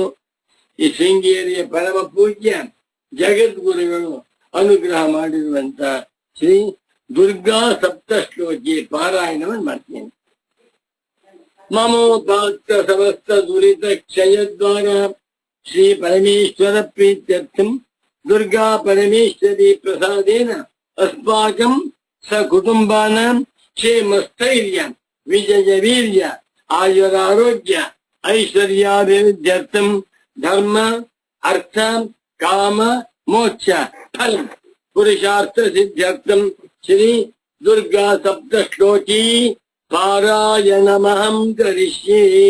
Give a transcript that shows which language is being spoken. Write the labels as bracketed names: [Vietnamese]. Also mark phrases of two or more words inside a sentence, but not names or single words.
[Kannada] ಈ ಶೃಂಗೇರಿಯ ಪರಮ ಪೂಜ್ಯ ಜಗದ್ಗುರುಗಳು ಅನುಗ್ರಹ ಮಾಡಿರುವಂತ ಶ್ರೀ ದುರ್ಗಾ ಸಪ್ತಶ್ಲೋಕಿ ಪಾರಾಯಣವನ್ನು ಮಾಡ್ತೇನೆ. [Sanskrit] ಮಮೋಪಾತ್ತ ಸಮಸ್ತ ದುರಿತ ಕ್ಷಯದ್ವಾರ ಶ್ರೀ ಪರಮೇಶ್ವರ ಪ್ರೀತ್ಯರ್ಥಂ ದುರ್ಗಾ ಪರಮೇಶ್ವರಿ ಪ್ರಸಾದೇನ ಅಸ್ಮಾಕಂ ಸಕುಟುಂಬಾನಾಂ ಕ್ಷೇಮಸ್ಥೈರ್ಯ ವಿಜಯ ವೀರ್ಯ ಆಯುರಾರೋಗ್ಯ ಐಶ್ವರ್ಯಾಭಿವೃದ್ಧ್ಯರ್ಥಂ ಧರ್ಮ ಅರ್ಥ ಕಾಮ ಮೋಕ್ಷ ಫಲ ಪುರುಷಾರ್ಥ ಸಿದ್ಧ್ಯರ್ಥಂ ಶ್ರೀ ದುರ್ಗಾ ಸಪ್ತಶ್ಲೋಕಿ ಪಾರಾಯಣಮಹಂ ಕರಿಷ್ಯೇ.